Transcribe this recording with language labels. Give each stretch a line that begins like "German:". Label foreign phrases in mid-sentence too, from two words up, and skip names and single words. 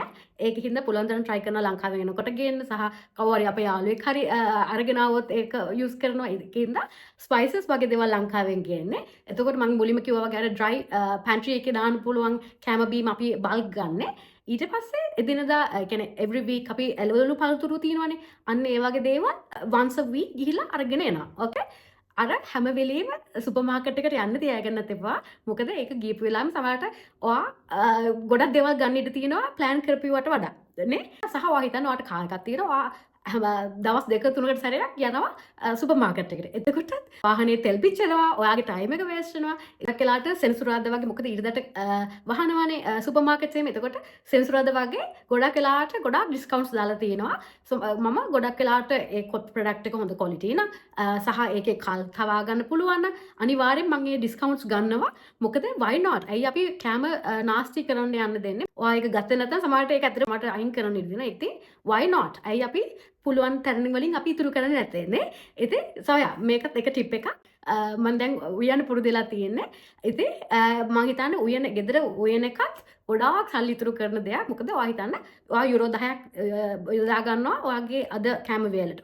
Sinhala: ඒකින්ද පුළුවන් තරම් try කරනවා ලංකාවෙන් එනකොට ගේන්න සහ කවුරු හරි අපේ යාළුවෙක් හරි අරගෙන આવොත් ඒක use කරනවා. ඒකින්ද ස්පයිසස් වගේ දේවල් ලංකාවෙන් ගේන්නේ. එතකොට මම මුලින්ම කිව්වා වගේ අර
English: dry pantry
Sinhala: එකේ දාන්න පුළුවන් කැම බීම අපි බල්ක් ගන්න. ඊට පස්සේ එදිනදා කියන්නේ
English: every week
Sinhala: අපි එළවලු පළතුරු තියෙනවානේ. අන්න ඒ වගේ දේවල්
English: once a week
Sinhala: ගිහිල්ලා අරගෙන එනවා. okay අර හැම වෙලෙම
English: super market
Sinhala: එකට යන්න තියාගන්නත් එපා. මොකද ඒක ගියපු වෙලාවෙම සමහරට ඔයා ගොඩක් දේවල් ගන්න ඉඩ තියෙනවා plan කරපුවට වඩා. නේ? සහ ඔයා හිතන්න ඔයාට කාර් එකක් තියෙනවා. දවස් 2-3කට සැරයක් යනවා
English: super market
Sinhala: එකට. එතකොට වාහනේ තෙල් පිච්චෙනවා, ඔයාගේ ටයිම් එක වේස්ට් වෙනවා. ඒකක් වෙලාට සෙන්සුරාදා වගේ මොකද ඉරිදට වහනවානේ
English: super markets
Sinhala: එකේ. එතකොට සෙන්සුරාදා වගේ ගොඩක් වෙලාට ගොඩක් ඩිස්කවුන්ට්ස් දාලා තියෙනවා. මම ගොඩක් වෙලාට ඒ ප්‍රොඩක්ට් එක හොඳ ක්වොලිටි නම් සහ ඒකේ කල් තවා ගන්න පුළුවන් නම් අනිවාර්යෙන් මම මේ ඩිස්කවුන්ට්ස් ගන්නවා. මොකද
English: why not?
Sinhala: ඇයි අපි කැම නාස්ති කරන්න යන්න දෙන්නේ? ඔයා ඒක ගත්තේ නැත්නම් සමහරට ඒක ඇත්තට මට අයින් කරන්න ඉඩ දෙනවා. ඉතින්
English: why not?
Sinhala: ඇයි අපි පුළුවන් තරණ වලින් අපි ඉතුරු කරන්නේ නැත්තේ නේ. ඉතින් සොයා මේකත් එක ටිප් එකක්. මම දැන් උයන පුරුදු වෙලා තියෙන්නේ. ඉතින් මම හිතන්නේ උයන ගෙදර උයන එකත් ගොඩාක් සල්ලි ඉතුරු කරන දෙයක්. මොකද ඔයා හිතන්න ඔයා යුරෝ 10ක් යොදා ගන්නවා ඔයාගේ අද කැම වේලට.